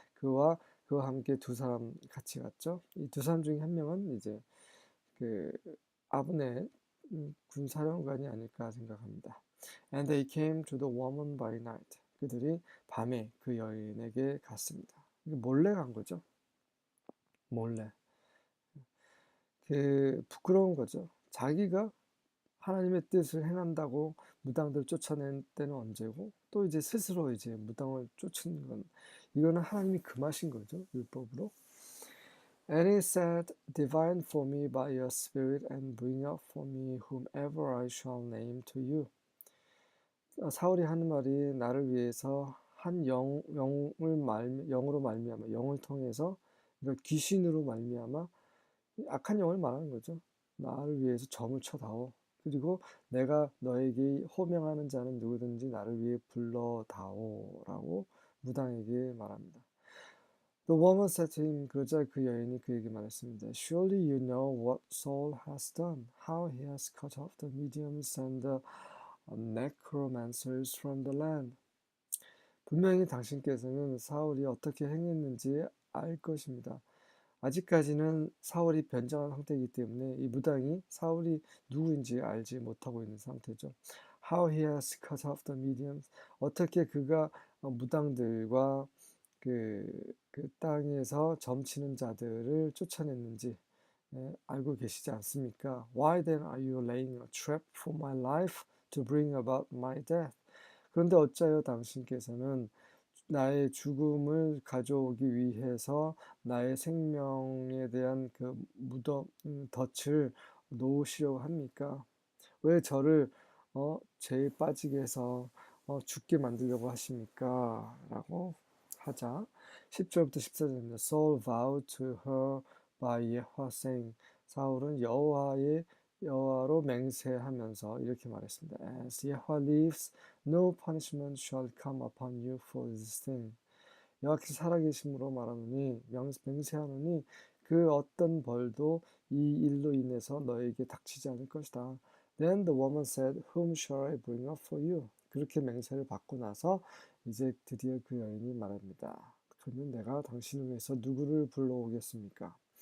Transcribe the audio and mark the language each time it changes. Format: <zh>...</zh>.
<ko>그와 함께 2사람 같이 갔죠. 이 2사람 중에 한 명은 이제 그 아브넬 군사령관이 아닐까 생각합니다.</ko> <en>And they came to the woman by night.</en> <ko>그들이 밤에 그 여인에게 갔습니다. 몰래 간 거죠. 몰래. 부끄러운 거죠. 자기가 하나님의 뜻을 행한다고 무당들 쫓아낸 때는 언제고, 또 이제 스스로 이제 무당을 쫓은 건, 이거는 하나님이 금하신 거죠, 율법으로.</ko> <en>And he said, Divine for me by your spirit and bring up for me whomever I shall name to you.</en> <ko>사울이 하는 말이 나를 위해서 한 영으로 말미암아, 영을 통해서, 그러니까 귀신으로 말미암아 악한 영을 말하는 거죠. 나를 위해서 점을 쳐다오. 그리고 내가 너에게 호명하는 자는 누구든지 나를 위해 불러다오라고 무당에게 말합니다.</ko> <en>The woman said to him,</en> <ko>그러자 그 여인이 그에게 말했습니다.</ko> <en>Surely you know what Saul has done, how he has cut off the mediums and the necromancers from the land.</en> <ko>분명히 당신께서는 사울이 어떻게 행했는지 알 것입니다. 아직까지는 사울이 변장한 상태이기 때문에 이 무당이 사울이 누구인지 알지 못하고 있는 상태죠.</ko> <en>How he has cut off the mediums.</en> <ko>어떻게 그가 무당들과 그 땅에서 점치는 자들을 쫓아냈는지 알고 계시지 않습니까?</ko> <en>Why then are you laying a trap for my life to bring about my death?</en> <ko>그런데 어찌하여 당신께서는 나의 죽음을 가져오기 위해서 나의 생명에 대한 그 덫을 놓으시려고 합니까? 왜 저를 죄에 빠지게 해서 죽게 만들려고 하십니까? 라고 하자 10절부터 14절입니다.</ko> <en>Saul vowed to her by Yahweh saying,</en> <ko>사울은 여호와로 맹세하면서 이렇게 말했습니다.</ko> <en>As Yahweh lives, no punishment shall come upon you for this thing.</en> <ko>여호와께서 살아계심으로 말하노니 맹세하노니 그 어떤 벌도 이 일로 인해서 너에게 닥치지 않을 것이다.</ko> <en>Then the woman said, Whom shall I bring up for you?</en> <ko>그렇게 맹세를 받고 나서 이제 드디어 그 여인이 말합니다. 그러면 내가 당신을 위해서 누구를 불러오겠습니까?</ko>